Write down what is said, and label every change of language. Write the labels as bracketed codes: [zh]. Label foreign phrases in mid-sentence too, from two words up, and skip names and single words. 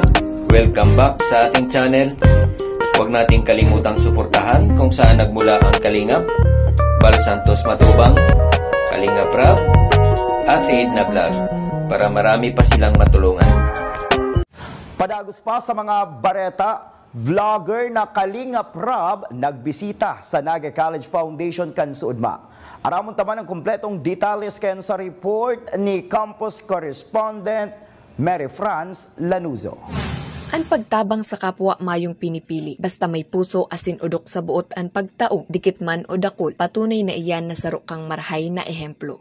[en] Welcome back [tl] sa ating channel. Huwag nating kalimutang suportahan kung saan nagmula ang Kalingap, Bal Santos Matubang, Kalingap Rab, at Edna Vlog para marami pa silang matulungan. [bik] Padagos pa sa mga bareta, vlogger na Kalingap Rab nagbisita sa Naga College Foundation Kansuudma. Aramon taman ang kumpletong detalles ken sa report ni [en] campus correspondent [bik] Mary France Lanuzo. Ang pagtabang sa kapwa mayong pinipili, basta may puso asin udok sa buot ang pagtao, dikit man o dakol, patunay na iyan na sarok kang marhay na ehemplo.